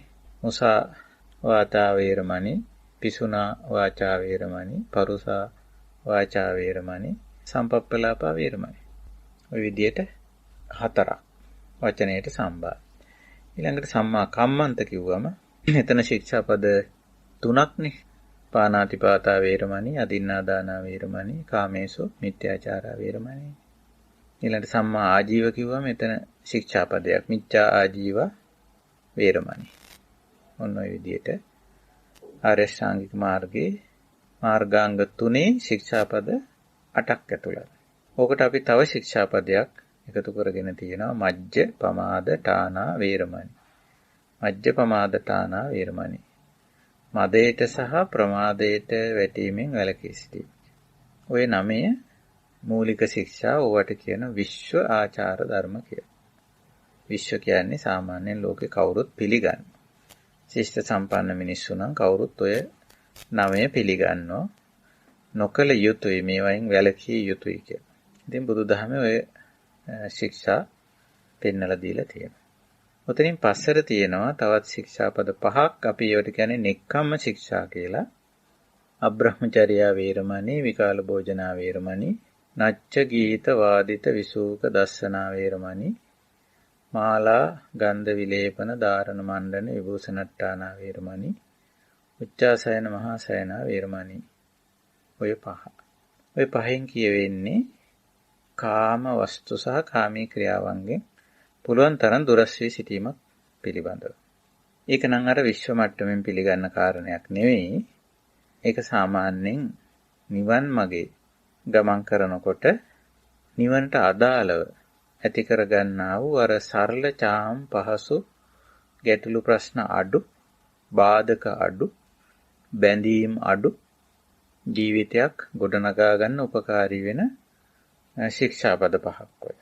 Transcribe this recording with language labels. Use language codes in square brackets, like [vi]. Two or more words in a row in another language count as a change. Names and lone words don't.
[pi] මුසා වාචා වේරමණී, පිසුනා වාචා වේරමණී, පරුසා වාචා වේරමණී, සම්පප්පලාපා වේරමණී. [si] ඔය විදිහට 4ක් වචනයට සම්බන්ධ. ඊළඟට [pi] සම්මා කම්මන්ත [si] කිව්වම එතන ශික්ෂාපද 3ක්නේ. [pi] පාණාතිපාතා වේරමණී, අදින්නාදානා වේරමණී, කාමේසු මිත්‍යාචාරා වේරමණී. [si] ඊළඟට [pi] සම්මා ආජීව [si] කිව්වම එතන ශික්ෂාපදයක්. [pi] මිච්ඡා ආජීව වේරමණී. [si] ඔන්න ඔය විදිහට ආර්ය ශ්‍රාංගික මාර්ගයේ මාර්ගාංග 3 ශික්ෂාපද 8ක් ඇතුළත්. ඕකට අපි තව ශික්ෂාපදයක් එකතු කරගෙන තියෙනවා. [pi] මජ්ජ පමාද ඨානා වේරමණී. මජ්ජ පමාද ඨානා වේරමණී. [si] මදයට සහ ප්‍රමාදයට වැටීමෙන් වැළකී සිටීම. ඔය 9 මූලික ශික්ෂා. ඕවට කියන විශ්ව ආචාර ධර්ම කියලා. විශ්ව කියන්නේ සාමාන්‍යයෙන් ලෝකේ කවුරුත් පිළිගන්න. ශිෂ්ට සම්පන්න මිනිස්සු නම් කවුරුත් ඔය 9 පිළිගන්නවා. නොකල යුතුයි, මේවායින් වැළකී යුතුයි කියලා. ඉතින් බුදුදහමේ ඔය ශික්ෂා පෙන්නලා දීලා තියෙනවා. ඔතනින් පස්සට තියෙනවා තවත් ශික්ෂාපද 5ක්. අපි ඒවට කියන්නේ නෙක්ඛම්ම ශික්ෂා කියලා. [pi] අබ්‍රහ්මචර්යා වේරමණී, විකාල භෝජනා වේරමණී, නච්ච ගීත වාදිත විසූක දස්සනා වේරමණී, මාලා ගන්ධ විලේපන ධාරණ මණ්ඩන විභූෂණට්ටානා වේරමණී, උච්චාසයන මහාසයන වේරමණී. [si] ඔය 5. ඔය 5න් කියවෙන්නේ කාම වස්තු සහ කාමී ක්‍රියාවන්ගෙන් පුළුවන් තරම් දුරස් වී සිටීමක් පිළිබඳව. ඒක නම් අර විශ්ව මට්ටමින් පිළිගන්න කාරණයක් නෙවෙයි. ඒක සාමාන්‍යයෙන් නිවන් මාගේ ගමන් කරනකොට නිවනට අදාළව ඇති කරගන්නා වූ අර සරල චාම් පහසු ගැටලු ප්‍රශ්න අඩු, බාධක අඩු, බැඳීම් අඩු ජීවිතයක් ගොඩනගා ගන්න උපකාරී වෙන ශික්ෂාපද 5ක් ඔය.